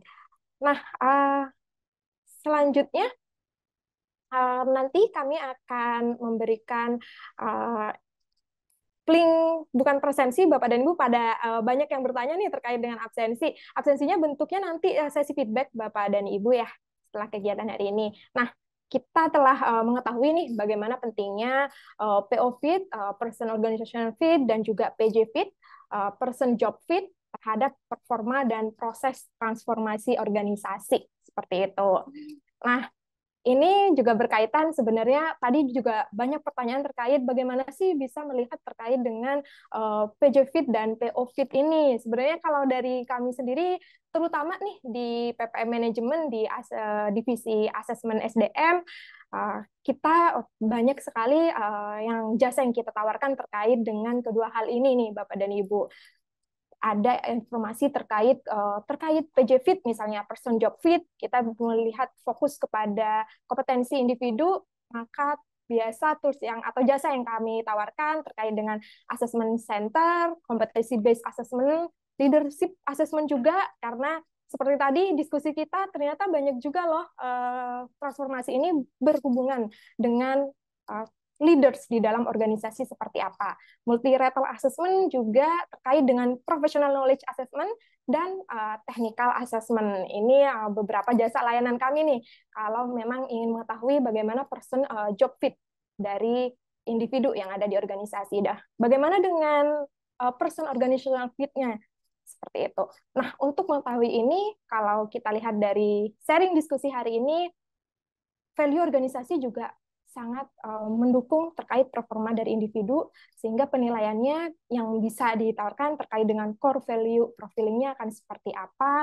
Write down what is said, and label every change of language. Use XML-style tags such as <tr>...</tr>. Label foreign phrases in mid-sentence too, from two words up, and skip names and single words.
<id>Nah, selanjutnya nanti kami akan memberikan link bukan presensi Bapak dan Ibu pada banyak yang bertanya nih terkait dengan absensi. Absensinya bentuknya nanti sesi feedback Bapak dan Ibu ya setelah kegiatan hari ini. Nah, kita telah mengetahui nih bagaimana pentingnya</id> <en>PO fit, person organization fit</en> <id>dan juga</id> <en>PJ fit, person job fit</en> <id>terhadap performa dan proses transformasi organisasi seperti itu. Nah, ini juga berkaitan sebenarnya tadi juga banyak pertanyaan terkait bagaimana sih bisa melihat terkait dengan</id> <en>PJ Fit</en> <id>dan</id> <en>PO Fit</en> <id>ini. Sebenarnya kalau dari kami sendiri, terutama nih di PPM Manajemen di divisi asesmen SDM, kita banyak sekali yang jasa yang kita tawarkan terkait dengan kedua hal ini nih Bapak dan Ibu. Ada informasi terkait</id> <en>PJ Fit</en> <id>misalnya</id> <en>person job fit,</en> <id>kita melihat fokus kepada kompetensi individu, maka biasa tools yang atau jasa yang kami tawarkan terkait dengan</id> <en>assessment center, competency based assessment, leadership assessment</en> <id>juga, karena seperti tadi diskusi kita ternyata banyak juga loh transformasi ini berhubungan dengan leaders di dalam organisasi seperti apa.</id> <en>Multi-level assessment</en> <id>juga terkait dengan</id> <en>professional knowledge assessment</en> <id>dan</id> <en>technical assessment.</en> <id>Ini beberapa jasa layanan kami nih, kalau memang ingin mengetahui bagaimana</id> <en>person job fit</en> <id>dari individu yang ada di organisasi. Bagaimana dengan</id> <en>person organizational fit-</en> <id>nya? Seperti itu. Nah, untuk mengetahui ini, kalau kita lihat dari sharing diskusi hari ini, value organisasi juga sangat mendukung terkait performa dari individu, sehingga penilaiannya yang bisa ditawarkan terkait dengan</id> <en>core value profilingnya</en> <id>akan seperti apa.</id>